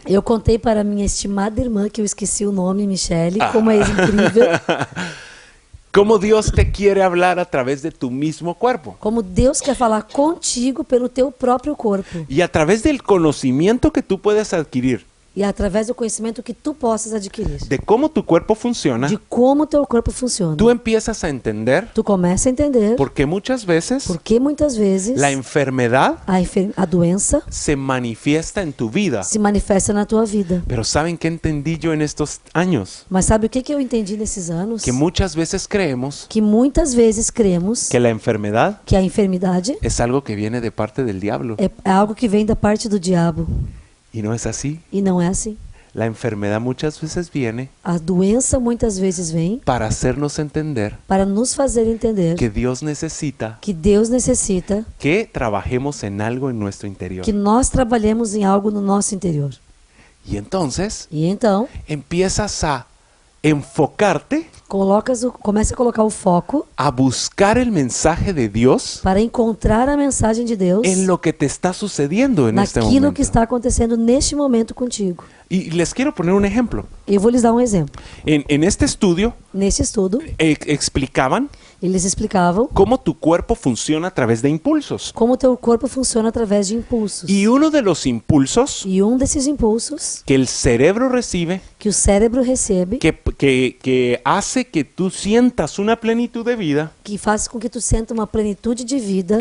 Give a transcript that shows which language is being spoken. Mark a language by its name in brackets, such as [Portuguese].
[Portuguese] eu contei para minha estimada irmã, que eu esqueci o nome, Michele, como é incrível, [Spanish] cómo Dios te quiere hablar a través de tu mismo cuerpo [Portuguese] como Deus quer falar contigo pelo teu próprio corpo. [Spanish] y a través del conocimiento que tú puedes adquirir [Portuguese] E através do conhecimento que tu possas adquirir. [Spanish] de cómo tu cuerpo funciona, [Portuguese] De como o teu corpo funciona. [Spanish] tú empiezas a entender [Portuguese] Tu começa a entender [Spanish] por qué muchas veces [Portuguese] porque muitas vezes [Spanish] la enfermedad [Portuguese] a doença [Spanish] se manifiesta en tu vida. [Portuguese] se manifesta na tua vida. [Spanish] Pero ¿saben qué entendí yo en estos años? [Portuguese] Mas sabe o que eu entendi nesses anos? [Spanish] Que muchas veces creemos [Portuguese] Que muitas vezes cremos [Spanish] que la enfermedad [Portuguese] que a enfermidade [Spanish] es algo que viene de parte del diablo. [Portuguese] é algo que vem da parte do diabo. [Spanish] Y no es así. [Portuguese] E não é assim. [Spanish] La enfermedad muchas veces viene [Portuguese] A doença muitas vezes vem [Spanish] para hacernos entender [Portuguese] para nos fazer entender [Spanish] que Dios necesita [Portuguese] que Deus necessita [Spanish] que trabajemos en algo en nuestro interior. [Portuguese] que nós trabalhemos em algo no nosso interior. [Spanish] Y entonces [Portuguese] E então, [Spanish] empiezas a enfocarte [Portuguese] começa a colocar o foco [Spanish] a buscar el mensaje de Dios [Portuguese] para encontrar a mensagem de Deus [Spanish] en lo que te está sucediendo en este [Portuguese] naquilo [Spanish] momento. [Portuguese] que está acontecendo neste momento contigo. [Spanish] Y les quiero poner un ejemplo. [Portuguese] Eu vou lhes dar um exemplo. [Spanish] En este estudio [Portuguese] Neste estudo, [Spanish] explicaban [Portuguese] eles explicavam [Spanish] cómo tu cuerpo funciona a través de impulsos. [Portuguese] como o teu corpo funciona através de impulsos. [Spanish] Y uno de los impulsos [Portuguese] E um desses impulsos [Spanish] que el cerebro recibe, [Portuguese] que o cérebro recebe, [Spanish] que hace que tú sientas una plenitud de vida, [Portuguese] que faz com que tu sinta uma plenitude de vida,